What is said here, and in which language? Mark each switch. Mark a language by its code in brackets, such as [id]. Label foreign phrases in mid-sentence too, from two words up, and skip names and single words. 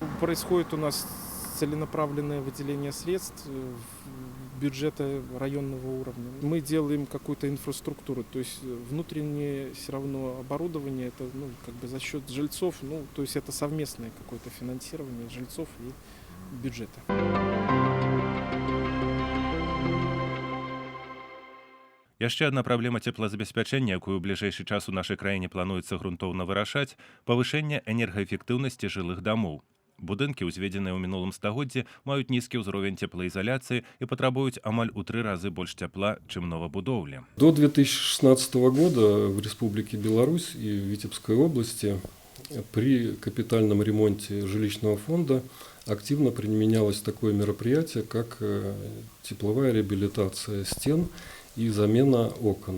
[ru] Происходит у нас целенаправленное выделение средств в бюджета районного уровня. Мы делаем какую-то инфраструктуру, то есть внутреннее все равно оборудование, это как бы за счет жильцов, то есть это совместное какое-то финансирование жильцов и бюджета. [be] Яшчэ адна праблема цеплазабеспячэння, якую ў бліжэйшы час у нашай краіне плануецца грунтоўна вырашаць – павышэнне энергаэфектыўнасці жылых дамоў. Будынкі, узведзеныя ў мінулым стагоддзі, маюць нізкі ўзровень цеплаізаляцыі і патрабуюць амаль у 3 разы больш цяпла, чым новабудоўлі. [ru] До 2016 года в Республике Беларусь и в Витебской области при капитальном ремонте жилищного фонда активно применялось такое мероприятие, как тепловая реабилитация стен и замена окон.